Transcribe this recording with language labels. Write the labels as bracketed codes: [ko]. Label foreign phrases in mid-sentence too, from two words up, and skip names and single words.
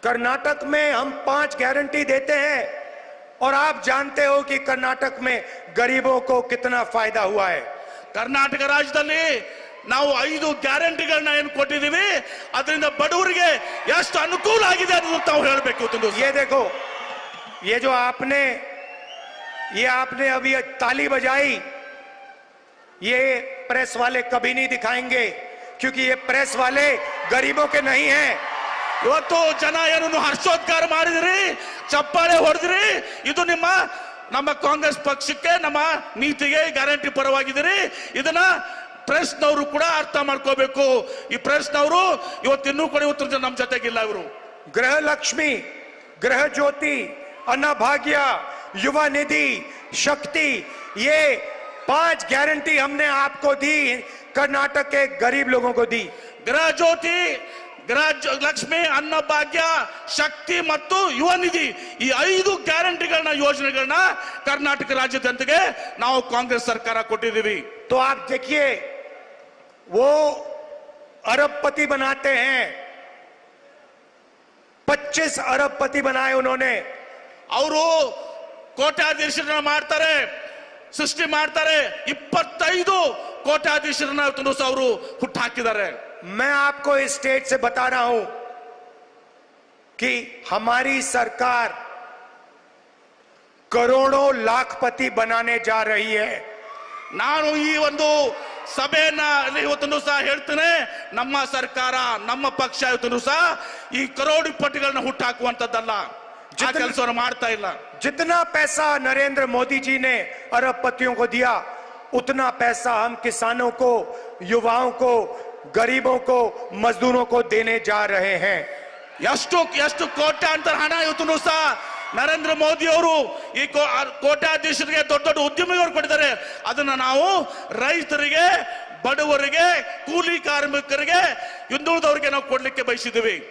[hi] कर्नाटक में हम 5 गारंटी देते हैं और आप जानते हो कि कर्नाटक में गरीबों को कितना फायदा हुआ है। [kn] ಕರ್ನಾಟಕ ರಾಜ್ಯದಲ್ಲಿ ನಾವು 5 ಗ್ಯಾರಂಟಿಗಳನ್ನ ಏನು ಕೊಟ್ಟಿದ್ದೀವಿ ಅದರಿಂದ ಬಡವರಿಗೆ ಎಷ್ಟು ಅನುಕೂಲ ಆಗಿದೆ ಅನ್ನೋದು ತಾವು ಹೇಳಬೇಕು। [hi] ये देखो, ये जो आपने अभी ताली बजाई, ये प्रेस वाले कभी नहीं दिखाएंगे क्योंकि ये प्रेस वाले गरीबों के नहीं हैं। [kn] ಇವತ್ತು ಜನ ಏನನ್ನು ಹರ್ಷೋದ್ಗಾರ ಮಾಡಿದ್ರಿ, ಚಪ್ಪಾಳೆ ಹೊಡೆದ್ರಿ, ಇದು ನಮ್ಮ ಕಾಂಗ್ರೆಸ್ ಪಕ್ಷಕ್ಕೆ, ನಮ್ಮ ನೀತಿಗೆ ಗ್ಯಾರಂಟಿ ಪರವಾಗಿದ್ದೀರಿ। ಇದನ್ನ ಪ್ರೆಸ್ನವರು ಕೂಡ ಅರ್ಥ ಮಾಡ್ಕೋಬೇಕು। ಈ ಪ್ರೆಸ್ನವರು ಇವತ್ತಿನ್ನೂ ಕೂಡ ಇವತ್ತು ನಮ್ಮ ಜೊತೆಗಿಲ್ಲ। ಇವರು [hi] गृह लक्ष्मी, गृह ज्योति, अन्नभाग्य, युवा निधि, शक्ति, ये 5 गारंटी हमने आपको दी, कर्नाटक के गरीब लोगों को दी। [kn] ಗೃಹ ಜ್ಯೋತಿ, ಗೃಹ ಲಕ್ಷ್ಮಿ, ಅನ್ನಭಾಗ್ಯ, ಶಕ್ತಿ ಮತ್ತು ಯುವ ನಿಧಿ, ಈ 5 ಗ್ಯಾರಂಟಿಗಳನ್ನ, ಯೋಜನೆಗಳನ್ನ ಕರ್ನಾಟಕ ರಾಜ್ಯದ ಜನತೆಗೆ ನಾವು ಕಾಂಗ್ರೆಸ್ ಸರ್ಕಾರ ಕೊಟ್ಟಿದ್ದೀವಿ। [hi] तो आप देखिए, वो अरबपति बनाते हैं, 25 अरबपति बनाए उन्होंने। [kn] ಅವರು ಕೋಟ್ಯಾಧೀಶರನ್ನ ಮಾಡ್ತಾರೆ, ಸೃಷ್ಟಿ ಮಾಡ್ತಾರೆ। 25 ಕೋಟ್ಯಾಧೀಶರನ್ನ ಅವರು ಹುಟ್ಟಾಕಿದ್ದಾರೆ। [hi] मैं आपको इस स्टेट से बता रहा हूं कि हमारी सरकार करोड़ों लाखपति बनाने जा रही है। [kn] ನಾನು ಈ ಒಂದು ಸಭೆಯನ್ನ ಇವತ್ತು ಸಹ ಹೇಳ್ತೇನೆ, ನಮ್ಮ ಸರ್ಕಾರ, ನಮ್ಮ ಪಕ್ಷ ಇವತ್ತು ಸಹ ಈ ಕರೋಡಿಪತಿಗಳನ್ನ ಹುಟ್ಟಾಕುವಂತದ್ದಲ್ಲ, ಆ ಕೆಲಸವನ್ನು ಮಾಡ್ತಾ ಇಲ್ಲ। [hi] जितना पैसा नरेंद्र मोदी जी ने अरबपतियों को दिया, उतना पैसा हम किसानों को, युवाओं को, गरीबों को, मजदूरों को देने जा रहे हैं। [kn] ಎಷ್ಟು ಕೋಟ್ಯಾಂತರ ಹಣ ಇವತ್ತು ಸಹ ನರೇಂದ್ರ ಮೋದಿ ಅವರು ಈ ಕೋಟ್ಯಾಧೀಶರಿಗೆ, ದೊಡ್ಡ ದೊಡ್ಡ ಉದ್ಯಮಿಗಳು ಕೊಟ್ಟಿದ್ದಾರೆ। ಅದನ್ನ ನಾವು ರೈತರಿಗೆ, ಬಡವರಿಗೆ, ಕೂಲಿ ಕಾರ್ಮಿಕರಿಗೆ, ಹಿಂದುಳಿದವರಿಗೆ ನಾವು ಕೊಡ್ಲಿಕ್ಕೆ ಬಯಸಿದ್ದೀವಿ।